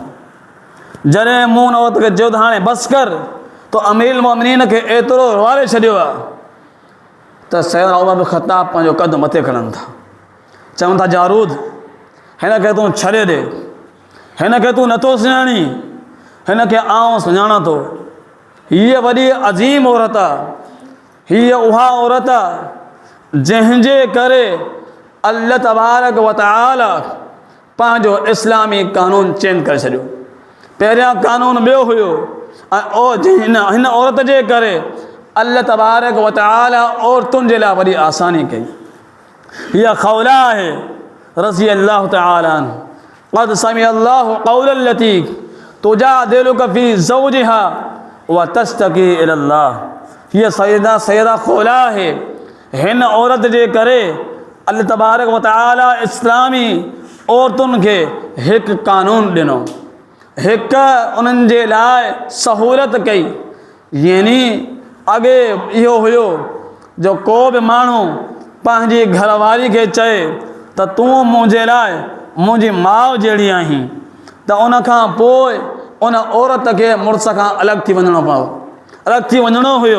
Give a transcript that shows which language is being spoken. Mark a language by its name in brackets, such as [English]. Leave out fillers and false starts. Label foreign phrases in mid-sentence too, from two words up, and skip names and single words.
[Sindhi] जॾहिं मूं हुन औरत खे चयो त हाणे बसि कर, त अमीरुल मोमिनीन खे एतिरो रुआरे छॾियो आहे त सैयदना उमर बिन ख़त्ताब पंहिंजो कदु मथे खणनि था, चवनि था जारूद हिन खे तूं छॾे ॾे, हिन खे तूं नथो सुञाणी, हिन खे आउं सुञाणां थो। हीअ वॾी अज़ीम औरत आहे, हीअ उहा औरत आहे जंहिंजे करे [Arabic] الله تبارك وتعالى [Sindhi] पंहिंजो इस्लामी कानून चेंज करे छॾियो। पहिरियां कानून ॿियो हुयो ऐं हिन औरत जे करे [Arabic] الله تبارك وتعالى [Sindhi] औरतुनि जे लाइ वॾी आसानी कई। हीअ खौला आहे [Arabic] رضي الله تعالى عنها. قد سمع الله قول التي تجادلك في زوجها وتشتكي إلى الله. [Sindhi] हीअ सैयदा खौला आहे। हिन औरत जे करे [Arabic] الله تبارك وتعالى [Sindhi] इस्लामी औरतुनि खे हिकु कानून ॾिनो, हिकु उन्हनि जे लाइ सहूलियत कई। यानी अॻे इहो हुयो जो को बि माण्हू पंहिंजी घरवारी खे चए त तूं मुंहिंजे लाइ मुंहिंजी माउ जहिड़ी आहीं, त उन खां पोइ उन औरत खे मुड़ुस खां अलॻि थी वञिणो पियो, अलॻि थी वञिणो हुयो।